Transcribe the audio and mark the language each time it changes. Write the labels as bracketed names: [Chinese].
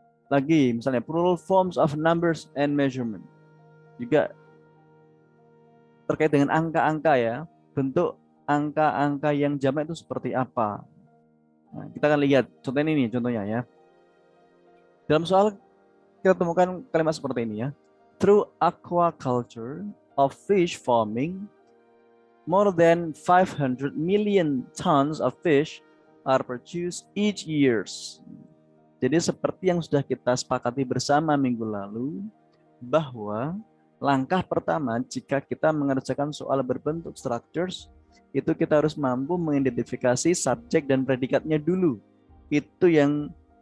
[Indonesian] Lagi misalnya [English] plural forms of numbers and measurement, [Indonesian] juga terkait dengan angka-angka ya. Bentuk angka-angka yang jamak itu seperti apa. Nah, kita akan lihat contohnya ini, contohnya ya. Dalam soal kita temukan kalimat seperti ini ya. [English] Through aquaculture of fish farming, more than 500 million tons of fish are produced each year. [Indonesian] Jadi seperti yang sudah kita sepakati bersama minggu lalu, bahwa langkah pertama jika kita mengerjakan soal berbentuk structures, itu kita harus mampu mengidentifikasi subjek dan predikatnya dulu. Itu yang